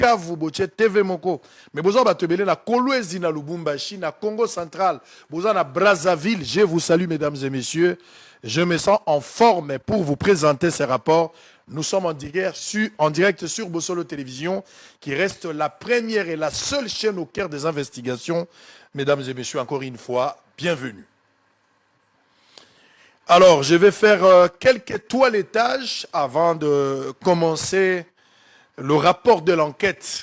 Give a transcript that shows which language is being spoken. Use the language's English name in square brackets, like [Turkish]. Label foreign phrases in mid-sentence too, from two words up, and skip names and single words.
[French] Bukavu, boche TV Moko. Mais vous avez na Kolwezi na Lubumbashi, na Congo central, vous na Brazzaville. Je vous salue, mesdames et messieurs. Je me sens en forme pour vous présenter ces rapports. Nous sommes en direct sur Bossolo Télévision, qui reste la première et la seule chaîne au cœur des investigations. Mesdames et messieurs, encore une fois, bienvenue. Alors, je vais faire quelques toilettages avant de commencer le rapport de l'enquête.